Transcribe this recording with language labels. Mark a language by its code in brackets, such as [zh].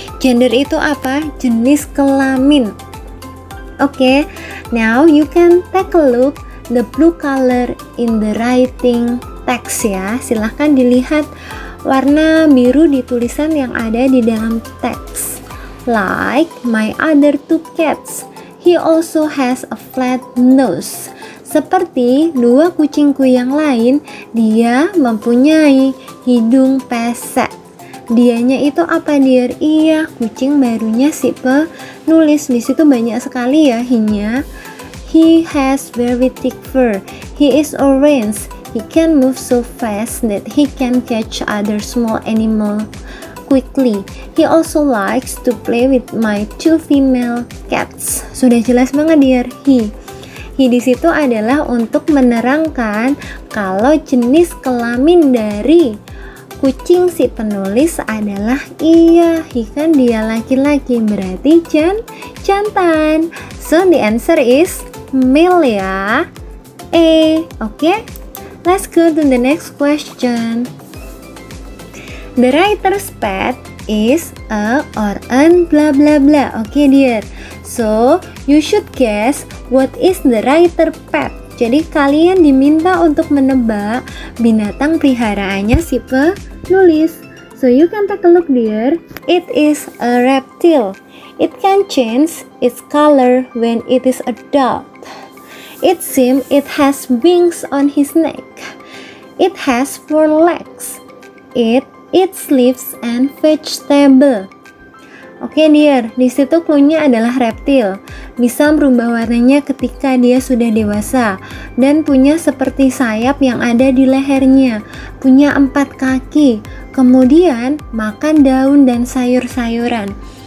[id] Gender itu apa? Jenis kelamin. [en] Okay, now you can take a look the blue color in the writing text ya. [id] Silahkan dilihat warna biru di tulisan yang ada di dalam teks. [en] Like my other two cats, he also has a flat nose. [id] Seperti dua kucingku yang lain, dia mempunyai hidung pesek. Dianya itu apa dear? Iya, kucing barunya si penulis. Di situ banyak sekali ya he-nya. [en] He has very thick fur. He is orange. He can move so fast that he can catch other small animal quickly. He also likes to play with my two female cats. [id] Sudah jelas banget dear, he di situ adalah untuk menerangkan kalau jenis kelamin dari kucing si penulis adalah iya, he kan dia laki-laki, berarti jantan. [en] So the answer is male ya. Okay, let's go to the next question. The writer's pet is a or an blah blah blah. Okay dear, so you should guess what is the writer pet. [id] Jadi kalian diminta untuk menebak binatang peliharaannya si penulis. [en] So you can take a look dear. It is a reptile. It can change its color when it is adult. It seems it has wings on his neck. It has 4 legs. It eats leaves and vegetable. [id] Oke dear, di situ cluenya adalah reptil. Bisa merubah warnanya ketika dia sudah dewasa dan punya seperti sayap yang ada di lehernya. Punya 4 kaki. Kemudian makan daun dan sayur-sayuran.